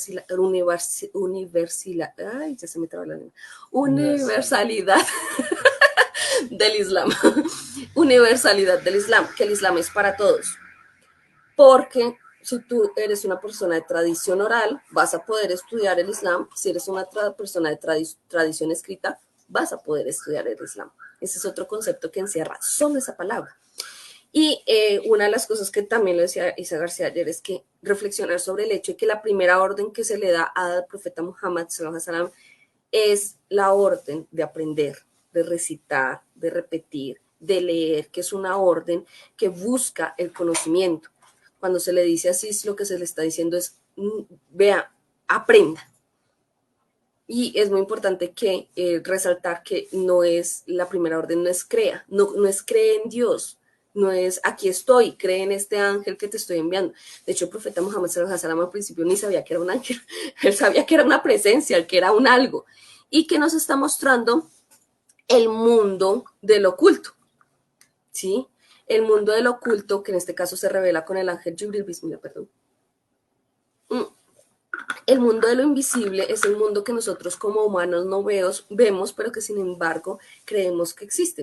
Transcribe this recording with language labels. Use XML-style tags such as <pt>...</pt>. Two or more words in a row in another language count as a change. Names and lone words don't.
<es>ay, ya se me traba la lengua, universalidad del Islam, universalidad del Islam, que el Islam es para todos, porque si tú eres una persona de tradición oral, vas a poder estudiar el Islam. Si eres una persona de tradición escrita, vas a poder estudiar el Islam. Ese es otro concepto que encierra solo esa palabra. Y una de las cosas que también lo decía Isa García ayer es que reflexionar sobre el hecho de que la primera orden que se le da al profeta Muhammad</es> <ar>صلى الله عليه وسلم</ar> <es>es la orden de aprender, de recitar, de repetir, de leer, que es una orden que busca el conocimiento. Cuando se le dice así, lo que se le está diciendo es, vea, aprenda. Y es muy importante que resaltar que no es la primera orden, no es crea, no es cree en Dios, no es aquí estoy, cree en este ángel que te estoy enviando. De hecho, el profeta Muhammad</es> <ar>صلى الله عليه وسلم</ar> <es>al principio ni sabía que era un ángel, él sabía que era una presencia, que era un algo, y que nos está mostrando el mundo del oculto, ¿sí? El mundo del oculto, que en este caso se revela con el ángel Jibril, bismillah, perdón. El mundo de lo invisible es el mundo que nosotros como humanos no vemos, pero que sin embargo creemos que existe.</es>